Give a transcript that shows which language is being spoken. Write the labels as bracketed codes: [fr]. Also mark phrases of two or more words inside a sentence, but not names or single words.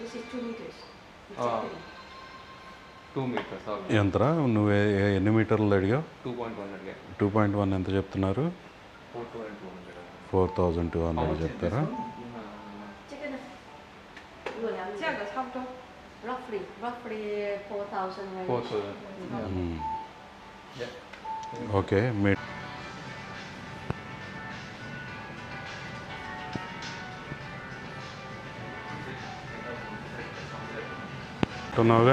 [en] This is 2 meters. It's Ah. opening. 2 meters. Okay. [te] ఎంతరా నువ్వు ఎన్ని మీటర్లు అడిగావు? [en] 2.1 again. [te] 2.1 ఎంత చెప్తున్నారు? 4,200. 4,200 చెప్తారా? [zh] 这个呢？如果量价格差不多 ， [en] roughly 4,000 range. 4,000. Yeah. [te] ఓకే. మీ ఉన్నావుగా.